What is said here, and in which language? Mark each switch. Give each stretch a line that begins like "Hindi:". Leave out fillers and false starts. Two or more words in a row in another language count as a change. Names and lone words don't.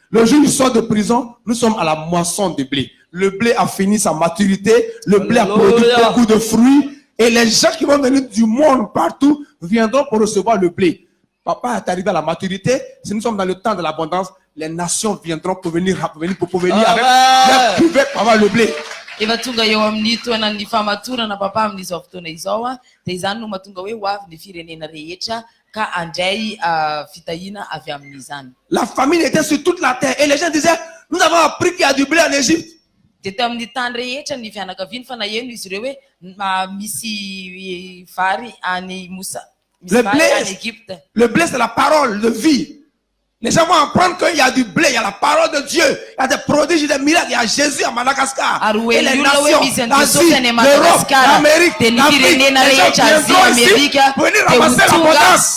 French: Le jour où il sort de prison, nous sommes à la moisson de blé. Le blé a fini sa maturité. Le blé a produit beaucoup de fruits. Et les gens qui vont venir du monde partout viendront pour recevoir le blé. Papa est arrivé à la maturité. Si nous sommes dans le temps de l'abondance, les nations viendront pour venir avec leur cuvette pour avoir le blé.
Malagasy: Evatunga eo amin'ny toanan'ny famatorana papa amin'izao fotoana izao dia izany no mahatonga hoe hoavy ny firenena rehetra ka andray fitahina avy amin'izany.
French: La famine était sur toute la terre et les gens disaient nous avons appris qu'il y a du blé en Égypte.
Malagasy: Dia teo amin'ny tany rehetra ny fianakaviany fa naheno izy ireo hoe misy vary any Musa.
French: Le blé, c'est la parole de vie. Les gens vont apprendre qu'il y a du blé, il y a la parole de Dieu, il y a des prodiges, des miracles, il y a Jésus à Madagascar. Et les nations, l'Asie, l'Europe, l'Amérique, l'Afrique, les gens viendront ici pour venir ramasser l'abondance.